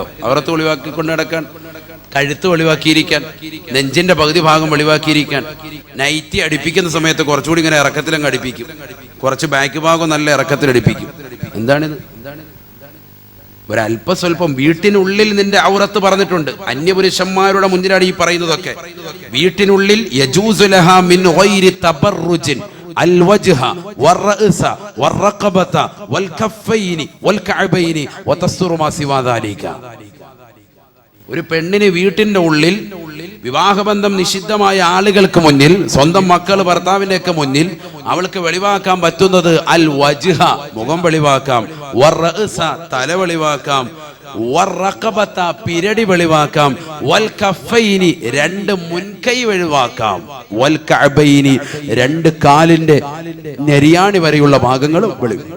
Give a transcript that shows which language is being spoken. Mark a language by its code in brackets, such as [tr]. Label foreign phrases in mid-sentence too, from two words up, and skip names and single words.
[ml] അവരത്ത് ഒളിവാക്കിക്കൊണ്ട് നടക്കാൻ, കഴുത്ത് വെളിവാക്കിയിരിക്കാൻ, നെഞ്ചിന്റെ പകുതി ഭാഗം വെളിവാക്കിയിരിക്കാൻ, നൈറ്റി അടിപ്പിക്കുന്ന സമയത്ത് കുറച്ചുകൂടി ഇങ്ങനെ ഇറക്കത്തിലങ്ങ് അടിപ്പിക്കും, കുറച്ച് ബാക്ക് ഭാഗം നല്ല ഇറക്കത്തിലടിപ്പിക്കും. എന്താണിത്? ഒരല്പസ്വല്പം വീട്ടിനുള്ളിൽ നിന്റെ ഔറത്ത് പറഞ്ഞിട്ടുണ്ട്. അന്യപുരുഷന്മാരുടെ മുന്നിലാണ് ഈ പറയുന്നതൊക്കെ. [ar] വീട്ടിനുള്ളിൽ يجوز لها من غير تبرج الوجه والرأس والرقبة والكفين والكعبين وتستر ما سوى ذلك. [ml] ഒരു പെണ്ണിന് വീട്ടിന്റെ ഉള്ളിൽ വിവാഹബന്ധം നിഷിദ്ധമായ ആളുകൾക്ക് മുന്നിൽ, സ്വന്തം മക്കൾ ഭർത്താവിന്റെയൊക്കെ മുന്നിൽ അവൾക്ക് വെളിവാക്കാൻ പറ്റുന്നത് അൽ വജ്ഹ, മുഖം വെളിവാക്കാം, വറഅസ, തല വെളിവാക്കാം, വറഖബത, പിരടി വെളിവാക്കാം, വൽ കഫൈനി, രണ്ട് മുൻകൈ വെളിവാക്കാം, വൽ കഅബൈനി, രണ്ട് കാലിന്റെ നെരിയാണി വരെയുള്ള ഭാഗങ്ങളും വെളിവാക്കാം.